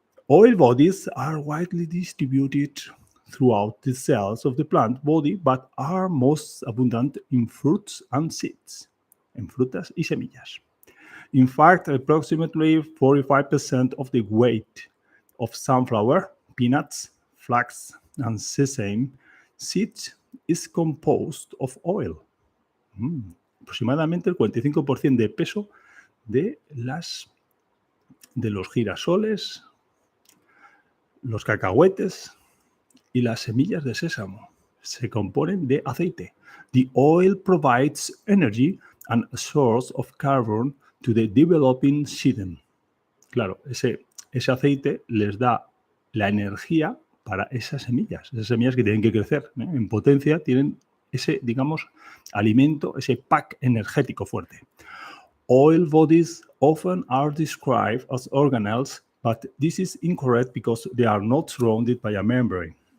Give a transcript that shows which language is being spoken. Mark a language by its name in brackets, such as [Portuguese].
[English] Oil bodies are widely distributed throughout the cells of the plant body, but are most abundant in fruits and seeds, en frutas y semillas. In fact, approximately 45% of the weight of sunflower, peanuts, flax, and sesame seeds is composed of oil. [Spanish] Aproximadamente el 45% de peso de los girasoles, los cacahuetes y las semillas de sésamo se componen de aceite. [English] The oil provides energy and a source of carbon to the developing sedum. [Spanish] Claro, ese aceite les da la energía para esas semillas que tienen que crecer, ¿eh? En potencia tienen ese, digamos, alimento, ese pack energético fuerte. [English] Oil bodies often are described as organelles, but this is incorrect because they are not surrounded by a membrane.